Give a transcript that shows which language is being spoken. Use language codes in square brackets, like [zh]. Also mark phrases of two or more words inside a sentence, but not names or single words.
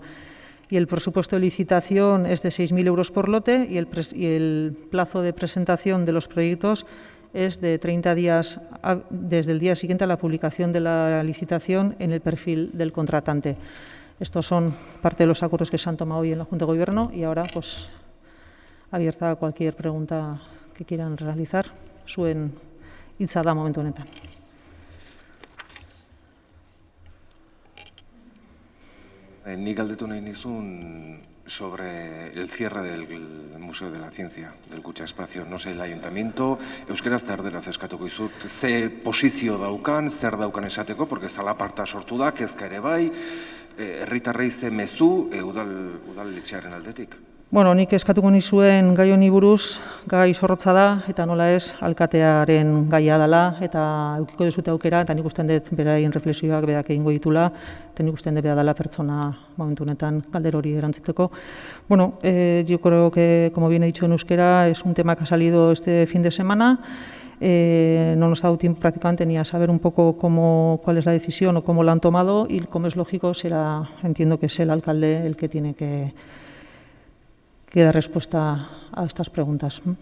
[es] Y el presupuesto de licitación es de 6.000 euros por lote y el plazo de presentación de los proyectos es de 30 días desde el día siguiente a la publicación de la licitación en el perfil del contratante. Estos son parte de los acuerdos que se han tomado hoy en la Junta de Gobierno y ahora, pues, abierta a cualquier pregunta que quieran realizar. [eu] Zuen hitza da momentu honetan. Nik galdetu nahi nizun [es] sobre el cierre del Museo de la Ciencia, del Kutxa Espacio. No sé, el Ayuntamiento, [eu] euskeraz eta erderaz eskatuko izut, ze posizio daukan, zer daukan esateko, porque zalaparta sortu da, kezka ere bai, herritarrei ze mezu udaletxearen aldetik. Bueno, nik eskatuko nizuen gai honi buruz, gai zorrotza da, eta nola ez, alkatearen gaia dela, eta eukiko dezute aukera, eta nik usten dut beraien reflexioak berak egingo ditula, eta nik usten dut bera dela pertsona momentu honetan galdera hori erantzuteko. Bueno, [es] yo creo que, como bien he dicho en euskera, es un tema que ha salido este fin de semana. No nos ha dado tiempo prácticamente ni a saber un poco cuál es la decisión o cómo la han tomado, y como es lógico, entiendo que es el alcalde el que tiene que dar respuesta a estas preguntas.